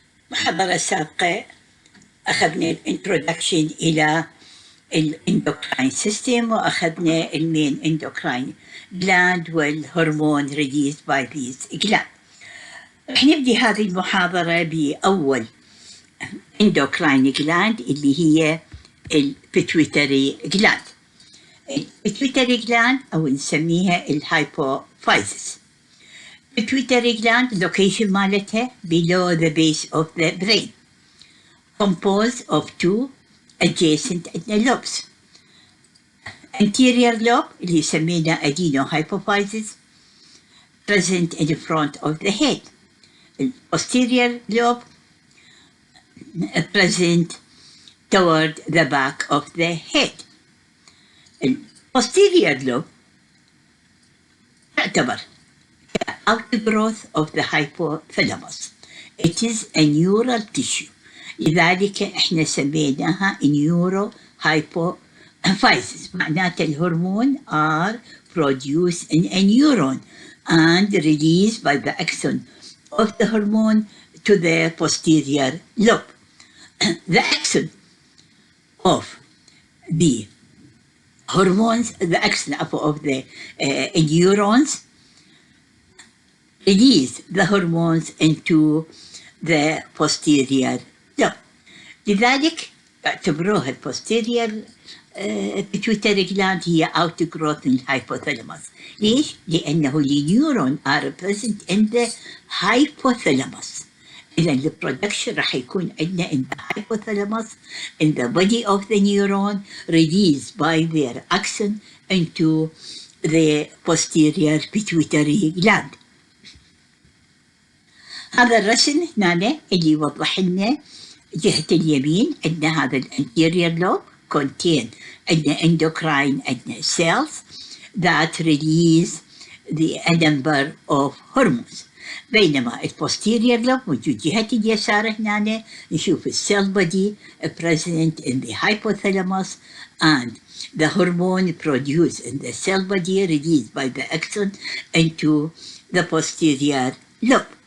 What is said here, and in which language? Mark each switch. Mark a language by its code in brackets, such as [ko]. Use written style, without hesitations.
[ar] محاضرة سابقة أخذنا الانترودكشن إلى الاندوكراين سيستم وأخذنا المين اندوكراين جلاند والهرمون [en] Release by these gland. [ar] رح نبدي هذه المحاضرة بأول اندوكراين جلاند اللي هي البيتويتري جلاند. البيتويتري جلاند أو نسميها الهايبوفايزس. [en] Pituitary gland location [ar] مالتها [en] below the base of the brain, composed of two adjacent lobes. Anterior lobe [ar] اللي يسمينا [en] adenohypophysis present in front of the head. Posterior lobe present toward the back of the head. Posterior lobe [ar] تعتبر [en] outgrowth of the hypothalamus. It is a neural tissue. [ar] لذلك احنا سميناها neurohypophysis. معناته الهرمون [en] are produced in a neuron and released by the axon of the hormone to the posterior lobe. The axon of the hormones, the axon of the neurons release the hormones into the posterior lobe. [ar] لذلك اعتبروها [en] posterior pituitary gland هي outgrowth in hypothalamus. [ar] ليش؟ لأنه النيورون [en] are present in the hypothalamus. [ar] إذا البرودكشن راح يكون عندنا [en] in the hypothalamus, in the body of the neuron, released by their axon into the posterior pituitary gland. [ar] هذا الرسم هنا اللي يوضح لنا جهة اليمين عندنا هذا الانتيريور لوب contain عندنا endocrine عندنا [en] cells that release a number of hormones. [ar] بينما البوستيريور لوب موجود جهة اليسار هنا نشوف السيل [en] body present in the hypothalamus and the hormone produced in the cell body released by the axon into the posterior lobe.